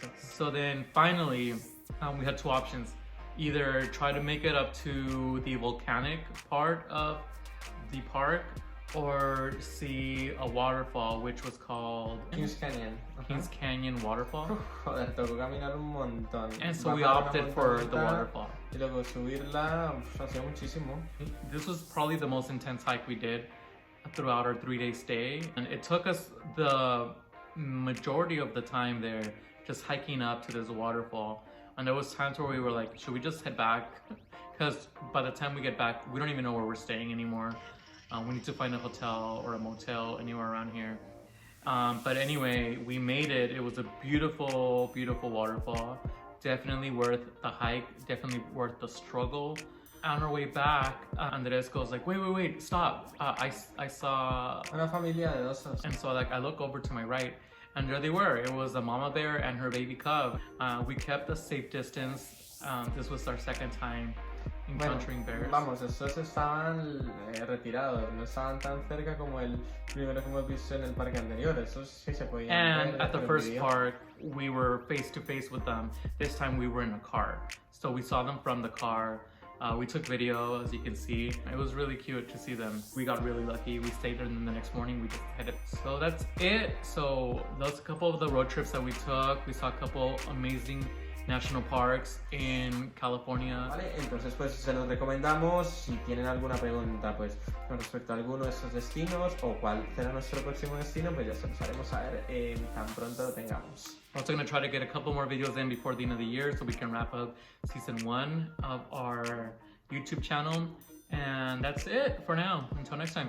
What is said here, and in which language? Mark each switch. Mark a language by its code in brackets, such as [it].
[en] So then finally, we had 2 options. Either try to make it up to the volcanic part of the park, or see a waterfall, which was called Kings Canyon. Kings Canyon Waterfall. [es] Joder, tocó caminar un montón. [en] And so we opted for the waterfall. [es] Y luego subirla, hacía muchísimo. [en] This was probably the most intense hike we did throughout our 3-day stay. And it took us the majority of the time there just hiking up to this waterfall. And there was times where we were like, should we just head back? Because by the time we get back, we don't even know where we're staying anymore. We need to find a hotel or a motel anywhere around here. But anyway, we made it. It was a beautiful, beautiful waterfall. Definitely worth the hike, definitely worth the struggle. On our way back, Andres goes like, wait, stop. I saw... [es] Una familia de osos. [en] And so like I look over to my right, and there they were. It was a mama bear and her baby cub. We kept a safe distance. This was our 2nd time encountering bears. [es] Vamos, esos estaban retirados, no estaban tan cerca como el primero que hemos visto en el parque anterior. Esos sí se podían [en] And [es] ver, [en] at the first park, we were face to face with them. This time we were in a car. So we saw them from the car. We took video, as you can see. It was really cute to see them. We got really lucky. We stayed there, and then the next morning we just headed. So that's it. So those a couple of the road trips that we took. We saw a couple amazing national parks in California. [es] Vale, entonces pues se los recomendamos. Si tienen alguna pregunta pues con respecto a alguno de estos destinos o cuál será nuestro próximo destino, pues ya se los haremos saber tan pronto lo tengamos. [en] We're also going to try to get a couple more videos in before the end of the year so we can wrap up season 1 of our YouTube channel. And that's it for now. Until next time.